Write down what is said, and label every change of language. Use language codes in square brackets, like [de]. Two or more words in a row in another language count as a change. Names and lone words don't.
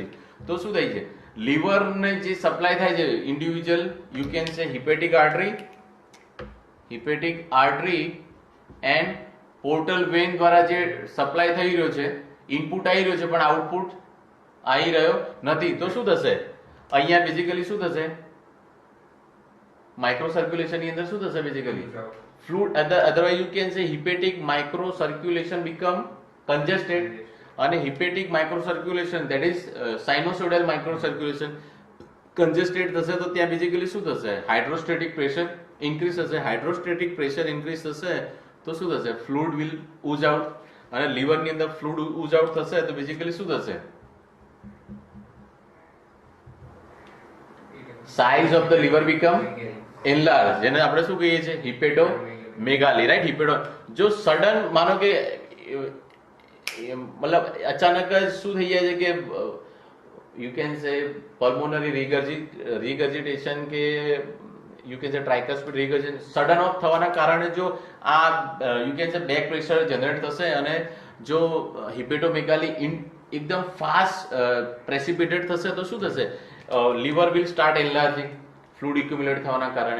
[gu] તો શું થાય છે, લીવરને જે સપ્લાય થાય છે ઇન્ડિવિજ્યુઅલ, [en] you can say hepatic artery and portal vein [gu] દ્વારા જે સપ્લાય થઈ રહ્યો છે, ઇનપુટ આવી રહ્યો છે પણ આઉટપુટ આવી રહ્યો નથી. તો શું થશે, અહીંયા બેઝિકલી શું થશે, માઇક્રો સર્ક્યુલેશન ની અંદર શું થશે, બેઝિકલી [en] fluid, otherwise you can say hepatic microcirculation become congested, and hepatic microcirculation, that is sinusoidal microcirculation congested થશે. [gu] તો ત્યાં બેઝિકલી શું થશે, [en] hydrostatic pressure increase [gu] થશે. [en] hydrostatic pressure increase [gu] થશે તો શું થશે, [en] fluid will ooze out, [gu] અને લીવર ની અંદર [en] fluid ooze out [gu] થશે તો બેઝિકલી શું થશે, [en] size of the liver become enlarge, [gu] જેને આપણે શું કહીએ છીએ, હિપેટોમેગાલી, રાઈટ. જો સડન માનો કે મતલબ અચાનક જ શું થઈ જાય છે કે [en] you can say pulmonary regurgitation [gu] કે [en] you can say tricuspid regurgitation [gu] સડન ઓફ થવાના કારણે જો આ [en] you can say back pressure generate [gu] થશે, અને જો હિપેટોમેગાલી એકદમ [en] fast precipitate [gu] થશે તો શું થશે, [en] liver will start enlarging, fluid accumulate [gu] થવાના કારણે.